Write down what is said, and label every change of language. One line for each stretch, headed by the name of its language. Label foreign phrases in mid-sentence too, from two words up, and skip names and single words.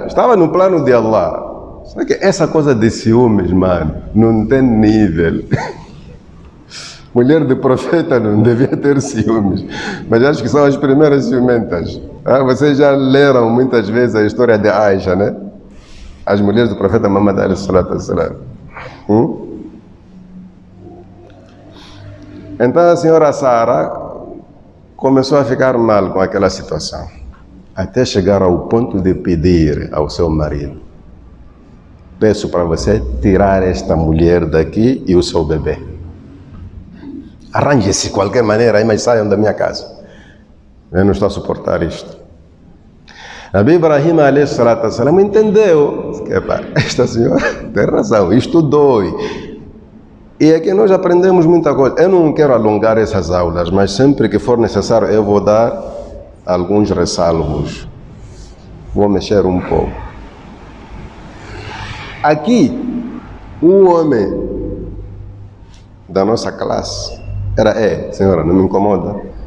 Portuguese: Estava no plano de Allah. Só que essa coisa de ciúmes, mano, não tem nível. Mulher de profeta não devia ter ciúmes. Mas acho que são as primeiras ciumentas. Vocês já leram muitas vezes a história de Aisha, né? As mulheres do profeta Muhammad
Arabic: عليه الصلاة والسلام.
Portuguese: Então a senhora Sara começou a ficar mal com aquela situação, até chegar ao ponto de pedir ao seu marido: peço para você tirar esta mulher daqui e o seu bebê. Arranje-se de qualquer maneira aí, mas saiam da minha casa. Eu não estou a suportar isto. Nabi Ibrahim
Arabic: عليه الصلاة والسلام
Portuguese: entendeu que esta senhora tem razão, isto dói. E aqui nós aprendemos muita coisa. Eu não quero alongar essas aulas, mas sempre que for necessário eu vou dar alguns ressalvos. Vou mexer um pouco. Aqui, um homem da nossa classe senhora, não me incomoda.